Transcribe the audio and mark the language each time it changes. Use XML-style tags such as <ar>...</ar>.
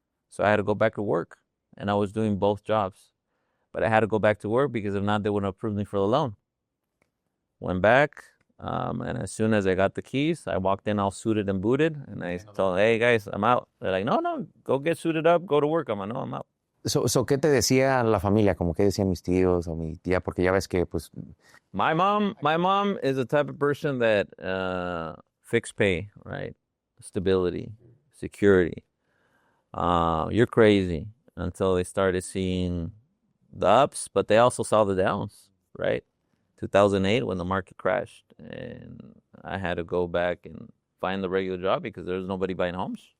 <en>So I had to go back to work. And I was doing both jobs. But I had to go back to work because if not, they wouldn't approve me for the loan. Went back. And as soon as I got the keys, I walked in all suited and booted. And I told, hey, guys, I'm out. They're like, no, go get suited up, go to work. I'm like, no, I'm out.</en> <es>So, ¿qué te decía la familia? Como que decían mis tíos o mi tía, porque ya ves que, pues.</es> <en>My mom is the type of person that fixed pay, right? Stability, security. You're crazy until they started seeing the ups, but they also saw the downs, right? 2008 when the market crashed, and I had to go back and find the regular job because there was nobody buying homes.</en>